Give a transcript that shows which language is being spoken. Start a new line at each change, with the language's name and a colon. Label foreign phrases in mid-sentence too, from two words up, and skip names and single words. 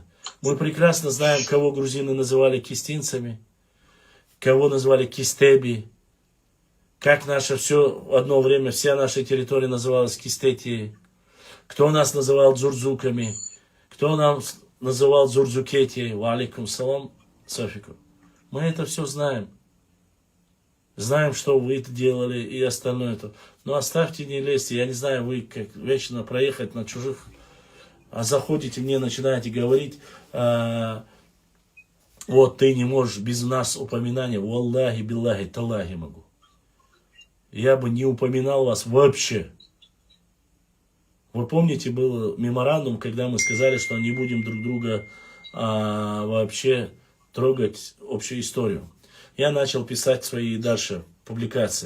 Russian: Мы прекрасно знаем, кого грузины называли кистинцами, кого называли кистеби, как наше все, одно время вся наша территория называлась Кистетией, кто нас называл дзурзуками, кто нам называл дзурзукетией,
Arabic: وعليكم السلام,
Russian: Софику. Мы это все знаем. Знаем, что вы это делали и остальное это. Но оставьте, не лезьте. Я не знаю, вы как вечно проехать на чужих, а заходите мне, начинаете говорить, вот ты не можешь без нас упоминания,
Arabic: والله بالله تالله могу.
Russian: Я бы не упоминал вас вообще. Вы помните, был меморандум, когда мы сказали, что не будем друг друга вообще трогать общую историю. Я начал писать свои дальше публикации.